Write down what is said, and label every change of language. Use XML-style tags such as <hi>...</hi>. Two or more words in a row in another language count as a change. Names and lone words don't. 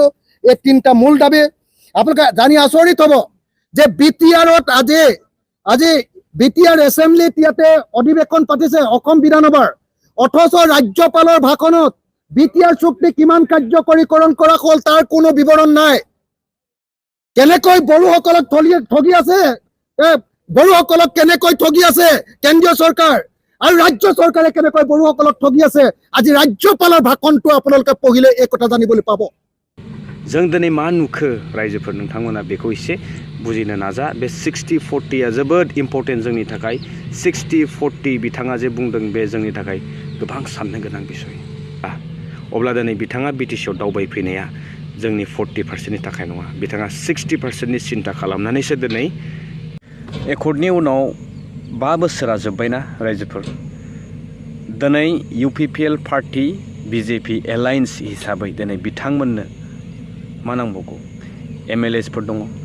<as>এই তিনিটা মূল দাবী আপোনালোকে জানি আচৰিত হ'ব যে বিটিআৰত আজি বিটিআৰ এছেম্বলিত ইয়াতে অধিৱেশন পাতিছে অসম বিধানসভাৰ অথচ ৰাজ্যপালৰ ভাষণত বিটিআৰ চুক্তি কিমান কাৰ্যকৰীকৰণ কৰা হ'ল তাৰ কোনো বিৱৰণ নাই কেনেকৈ বড়োসকলক ঠগি আছে বড়োসকলক কেনেকৈ ঠগি আছে কেন্দ্ৰীয় চৰকাৰ আৰু ৰাজ্য চৰকাৰে কেনেকৈ বড়োসকলক ঠগি আছে আজি ৰাজ্যপালৰ ভাষণটো আপোনালোকে পঢ়িলে এই কথা জানিবলৈ পাব</as> <brx>जों दिनै मा नुखो रायजोफोर नोंथांमोना बेखौ एसे बुजिनो नाजा बे 60-40 आ जोबोद इम्पर्टेन्ट जोंनि थाखाय 60-40 बिथाङा जे बुंदों बे जोंनि थाखाय गोबां साननो गोनां बिसय अब्ला दिनै बिथाङा बिटिसिआव दावबायफैनाया जोंनि 40% नि थाखाय नङा बिथाङा 60% नि सिन्था खालामनानैसो दिनै एकर्डनि उनाव 5 बोसोरा जोबबायना रायजोफोर दिनै UPPL पार्टी BJP एलायन्स हिसाबै दिनै बिथांमोननो मा नांबावगौ MLAs फोर दङ</brx>